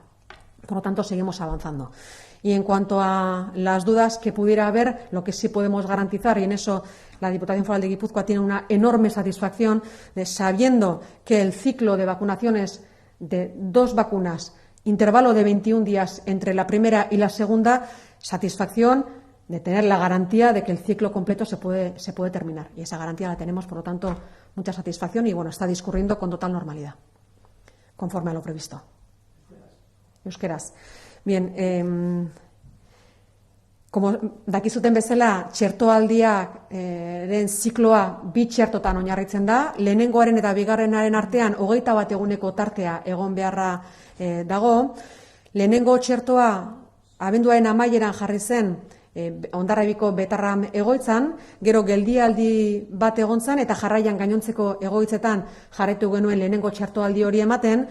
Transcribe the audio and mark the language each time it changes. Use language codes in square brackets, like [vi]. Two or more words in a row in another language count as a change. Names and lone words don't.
[es] Por lo tanto, seguimos avanzando. Y en cuanto a las dudas que pudiera haber, lo que sí podemos garantizar, y en eso la Diputación Foral de Guipúzcoa tiene una enorme satisfacción, sabiendo que el ciclo de vacunaciones de 2 vacunas, intervalo de 21 días entre la primera y la segunda, satisfacción de tener la garantía de que el ciclo completo se puede terminar. Y esa garantía la tenemos, por lo tanto, mucha satisfacción y, está discurriendo con total normalidad, conforme a lo previsto. [eu] Euskeraz. [es] Bien, como [eu] dakizuten bezala, txertoaldiaren zikloa 2 txertotan oinarritzen da. Lehenengoaren eta bigarrenaren artean 21 eguneko tartea egon beharra dago. Lehenengo txertoa abenduaren amaieran jarri zen Hondarribiko Betarram egoitzan, gero geldialdi bat egon zen eta jarraian gainontzeko egoitzetan jarraitu genuen lehenengo txertoaldi hori ematen.